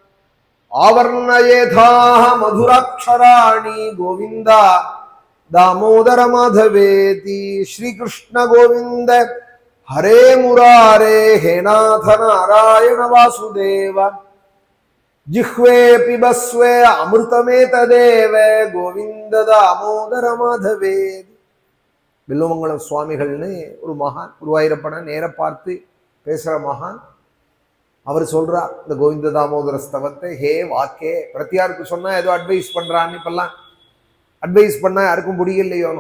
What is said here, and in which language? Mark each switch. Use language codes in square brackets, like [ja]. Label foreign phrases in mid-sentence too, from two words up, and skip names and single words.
[sa] आवर्णयेथाः मधुराक्षराणि गोविंद दामोदर माधवेति. श्री कृष्ण गोविंद हरे मुरारे हे नाथ नारायण वासुदेव जिह्वे पिबस्वे अमृतमेतदेव गोविंद दामोदर माधवे. [ta] வில்லுமங்கலம் சுவாமிகள்னு ஒரு மகான், குருவாயூரப்பனை நேர பார்த்து பேசுற மகான். அவர் சொல்றார் இந்த கோவிந்த தாமோதர ஸ்தவத்தை [sa] हे वाके. [ta] பிரத்தியாருக்கு சொன்னா ஏதோ அட்வைஸ் பண்றான்னு, இப்பெல்லாம் அட்வைஸ் பண்ணா யாருக்கும் பிடிக்கலையோனும்.